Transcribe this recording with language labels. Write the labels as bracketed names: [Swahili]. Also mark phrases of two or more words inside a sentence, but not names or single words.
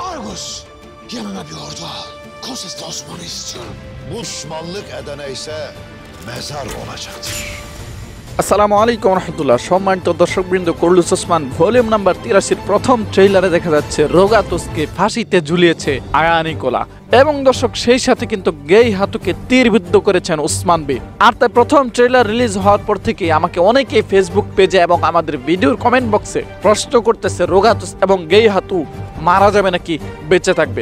[Turkish] Biliyoruz. Yanına bir ordu al. Konses'te Osman'ı istiyorum. Müslümanlık edene ise mezar olacaktır. [Arabic] السلام عليكم رحمة الله. [Bangla] সম্মানিত দর্শকবৃন্দ, কুরুলুস ওসমান [English] volume number [Bangla] 83 প্রথম ট্রেইলারে দেখা যাচ্ছে রোগাতোসকে ফাঁসিতে ঝুলিয়েছে আয়া নিকোলা এবং দর্শক সেই সাথে কিন্তু গেই হাতুকে তীরবিদ্ধ করেছেন ওসমান বে। আর তাই প্রথম ট্রেইলার রিলিজ হওয়ার পর থেকে আমাকে অনেকেই ফেসবুক পেজে এবং আমাদের ভিডিওর [English] comment box [Bangla] প্রশ্ন করতেছে রোগাতোস এবং গেই হাতু মারা যাবে নাকি বেঁচে থাকবে।